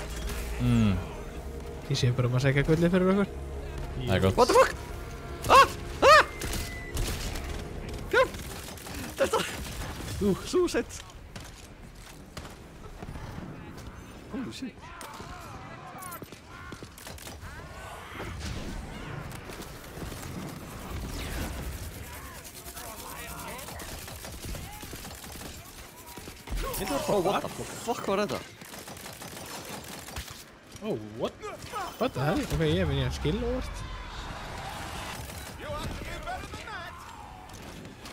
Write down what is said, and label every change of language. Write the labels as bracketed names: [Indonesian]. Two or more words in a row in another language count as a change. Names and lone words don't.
[Icelandic] Ég sé bara að sækja gullið fyrir okkur. Það er gott. [English] What the fuck? [Icelandic] Hjálp! Þetta... [English] Suicide! Holy shit. Oh, what the fuck [Icelandic] var þetta? [English] Oh, what? What the hell? [Icelandic] Ok, ég finn ég að skill óvart.